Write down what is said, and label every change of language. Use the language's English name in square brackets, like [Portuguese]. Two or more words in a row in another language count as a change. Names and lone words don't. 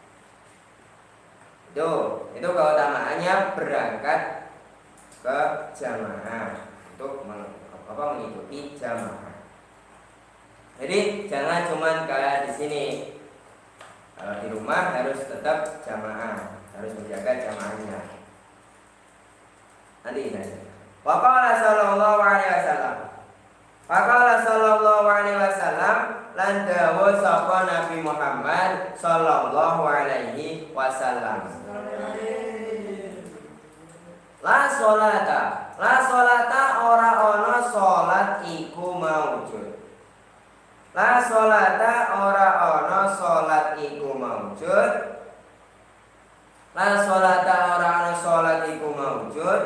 [Indonesian] Itu keutamaannya berangkat ke jamaah untuk mengikuti jamaah. Jadi jangan cuma kayak di sini. Kalau di rumah harus tetap jamaah, harus menjaga jamaahnya. Nanti saja. [Arabic] وقال صلى الله عليه وسلم. وقال صلى الله عليه وسلم, [Javanese] lan dawuh sapa Nabi Muhammad [Arabic] صلى الله عليه وسلم. لا صلاة [Javanese] ora ana salat iku maujud. [Arabic] لا صلاة [Javanese] ora ana salat iku maujud. [Arabic] لا صلاة [Javanese] ora ana salat iku maujud.